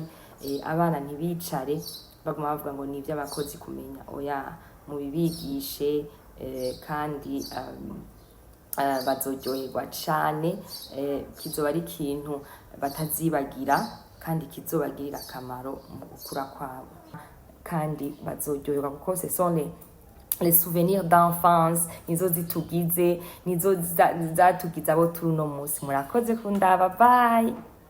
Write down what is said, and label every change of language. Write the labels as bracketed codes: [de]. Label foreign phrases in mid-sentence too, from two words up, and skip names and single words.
[rn] Abana ntibicare baguma bavuga ngo ni ivy'abakozi kumenya, oya mubibigishe, kandi bazoryoherwa cane. Kizoba ari ikintu batazibagira kandi kizobagirira akamaro mu gukura kwabo, kandi bazoryoherwa kuko [fr] ce sont les souvenirs d'enfance, [rn] nizo zitugize, nizo zatugize abo turi uno munsi. Murakoze kundaba, bye.